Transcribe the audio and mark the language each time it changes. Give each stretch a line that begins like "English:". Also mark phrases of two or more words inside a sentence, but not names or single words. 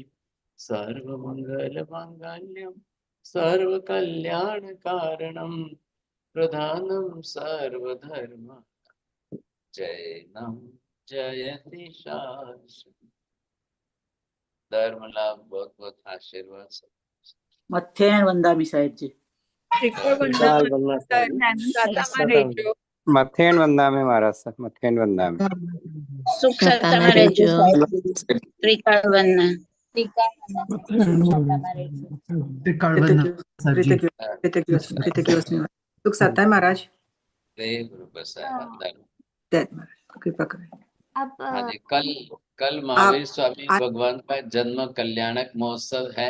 Sanskrit: सर्वमंगलमांगल्यं सर्वकल्याणकारणं प्रधानं सर्वधर्म जैनं जयति शाश्वती।
Hindi: धर्म लाभ बहुत बहुत आशीर्वाद। मथेण वंदामी साहेब जी।
Gujarati: ત્રિકોણ વંદના સાતામાં રહેજો.
Hindi: मथेण वंदामी महाराज सर, मथेण वंदामी।
Gujarati: સુખ સત્તામાં રહેજો. ત્રિકાળ વંદના.
Hindi: सुख सत्ता है महाराज। गुरु प्रसाद धर्म। कृपा करें। अब हाँ जी, कल महावीर स्वामी भगवान का जन्म कल्याणक महोत्सव है।